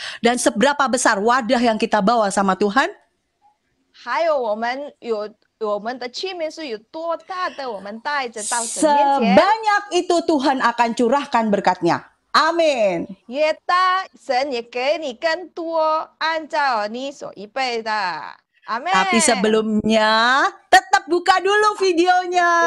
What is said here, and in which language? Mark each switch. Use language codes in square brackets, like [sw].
[id] dan seberapa besar wadah yang kita bawa sama Tuhan. [zh] 还有我们的器皿是有多大的，我们带着到神面前。 [id] Sebanyak itu Tuhan akan curahkan berkatnya. Amin. [zh] 越大，神也给你更多，按照你所预备的。阿门。 [id] Tapi sebelumnya tetap buka dulu videonya.